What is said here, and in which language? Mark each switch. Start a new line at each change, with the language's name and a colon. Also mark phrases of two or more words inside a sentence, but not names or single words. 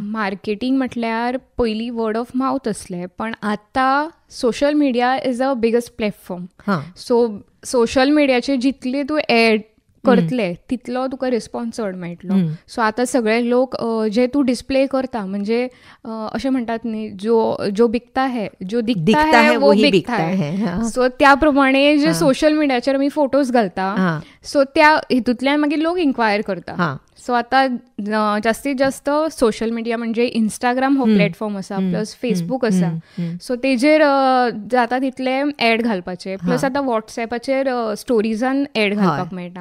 Konkani: मार्केटींग म्हटल्यार पयलीं
English: word of mouth
Konkani: आसलें, पण आतां
English: social media is a biggest platform.
Konkani: सो सोशल मिडियाचेर जितले तूं करतले तितलो तुका रिस्पॉन्स चड मेळटलो. सो आतां सगळे लोक जे तूं डिस्प्ले करता म्हणजे अशें म्हणटात न्ही,
Hindi: जो बिकता है, जो दिखता है वो बिकता है.
Konkani: सो त्या प्रमाणे जे सोशल मिडियाचेर आमी फोटोज घालता, सो त्या हितूंतल्यान मागीर लोक इन्क्वायर करता. सो आतां जास्तीत जास्त
English: social media
Konkani: म्हणजे इंस्टाग्राम हो प्लॅटफॉर्म आसा, प्लस फेसबूक आसा. सो तेजेर जाता तितले एड घालपाचे, प्लस आतां वॉट्सॅपाचेर स्टोरीजान एड घालपाक मेळटा.